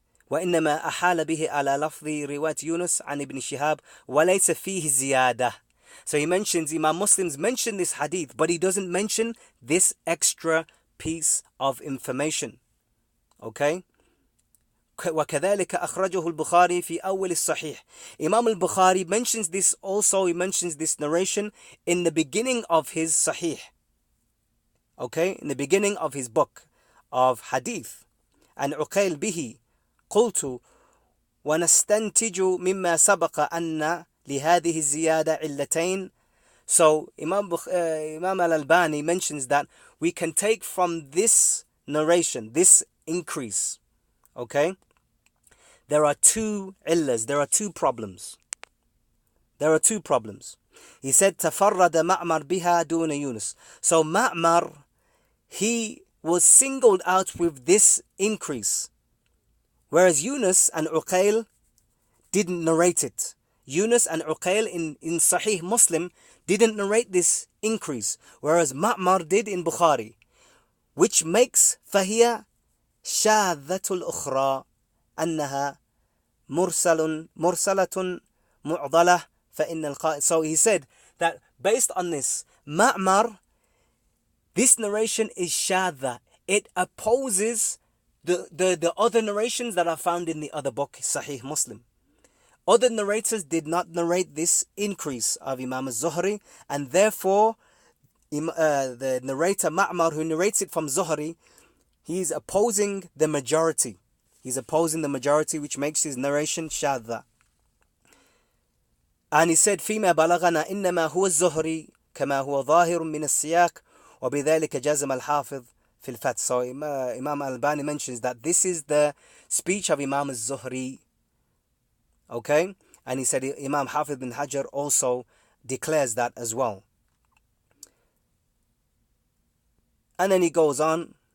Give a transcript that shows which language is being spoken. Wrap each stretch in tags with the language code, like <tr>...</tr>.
<ar>وإنما أحال به على لفظ رواية يونس عن ابن شهاب وليس فيه زيادة.</ar> <en>So he mentions, Imam Muslims mention this hadith, but he doesn't mention this extra piece of information. Okay?</en> <ar>وكذلك أخرجه البخاري في أول الصحيح.</ar> <en>Imam al-Bukhari mentions this also, he mentions this narration in the beginning of his Sahih. Okay? In the beginning of his book of hadith.</en> <ar>And عقيل به قلت ونستنتج مما سبق أن لهذه الزيادة علتين.</ar> <en>So Imam al-Albani mentions that we can take from this narration, this increase, okay, there are two illas, there are two problems. He said</en> <ar>تفرد معمر بها دون يونس.</ar> <en>So Ma'mar, he was singled out with this increase, whereas Yunus and Uqayl didn't narrate it. Yunus and Uqayl in Sahih Muslim didn't narrate this increase, whereas Ma'mar did in Bukhari, which makes</en> <ar>فهي شاذة الأخرى أنها مرسلة معضلة فإن القائل.</ar> <en>So he said that based on this, Ma'mar, this narration is shadha. It opposes the other narrations that are found in the other book, Sahih Muslim. Other narrators did not narrate this increase of Imam al-Zuhri, and therefore the narrator Ma'mar, who narrates it from Zuhri, he is opposing the majority. He's opposing the majority, which makes his narration shadha. And he said,</en> <ar>فيما بلغنا إنما هو الزهري كما هو ظاهر من السياق وبذلك جزم الحافظ في الفتح.</ar> <en>So Imam al-Albani mentions that this is the speech of Imam al-Zuhri. Okay? And he said Imam Hafiz bin Hajar also declares that as well. And then he goes on.</en>